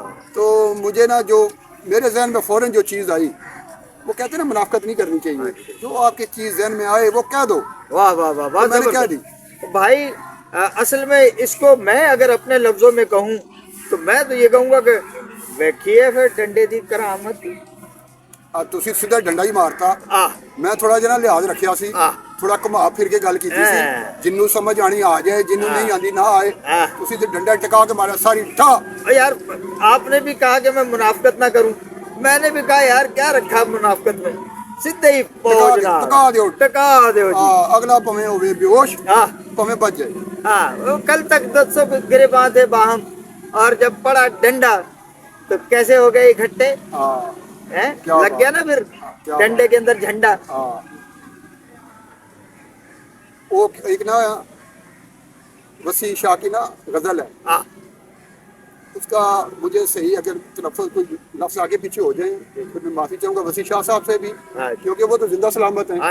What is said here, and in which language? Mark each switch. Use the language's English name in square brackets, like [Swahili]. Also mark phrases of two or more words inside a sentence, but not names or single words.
[Urdu] تو مجھے نا جو میرے ذہن میں فوراً جو چیز آئی، وہ کہتے ہیں نا منافقت نہیں کرنی چاہیے، جو آپ کی چیز ذہن میں آئے وہ کہہ دو. واہ واہ واہ واہ. تو میں نے کہہ دی. بھائی اصل میں اس کو میں اگر اپنے لفظوں میں کہوں تو میں تو یہ کہوں گا کہ [Punjabi] ویکھیے پھر ڈنڈے دی کرامت. ਤੁਸੀਂ ਸਿੱਧਾ ਡੰਡਾ ਹੀ ਮਾਰਤਾ. ਆਹ ਮੈਂ ਥੋੜਾ ਜਿਹਾ ਲਿਹਾਜ਼ ਰੱਖਿਆ ਸੀ, ਆਹ ਥੋੜਾ ਘੁਮਾ ਫਿਰ ਕੇ ਗੱਲ ਕੀਤੀ ਸੀ. ਜਿੰਨੂੰ ਸਮਝ ਆਣੀ ਆ ਜਾਏ, ਜਿੰਨੂੰ ਨਹੀਂ ਆਂਦੀ ਨਾ ਆਏ. ਤੁਸੀਂ ਤੇ ਡੰਡਾ ਟਿਕਾ ਕੇ ਮਾਰਿਆ ਸਾਰੀ ਠਾ. [Urdu] یار آپ نے بھی کہا کہ میں منافقت نہ کروں، میں نے بھی کہا یار کیا رکھا منافقت میں، [Punjabi] ਸਿੱਧੇ ਹੀ پہنچنا. ਟਕਾ ਦਿਓ. ٹکا دیو جی. ਅਗਲਾ ਭਾਵੇਂ ਹੋਵੇ ਬੇਹੋਸ਼, ہاں ਭਾਵੇਂ ਭੱਜ ਜਾਏ. ہاں. [Urdu] کل تک 200 گریباں تھے باہم، اور جب پڑا ڈنڈا تو کیسے ہو گئے اکٹھے. لگ گیا نا پھر ڈنڈے کے اندر جھنڈا. وہ ایک نا وسیع شاہ کی نا غزل ہے، اس کا مجھے صحیح اگر تلفظ کوئی لفظ آگے پیچھے ہو جائیں تو میں معافی چاہوں گا وسیع شاہ صاحب سے بھی، کیونکہ وہ تو زندہ سلامت ہیں.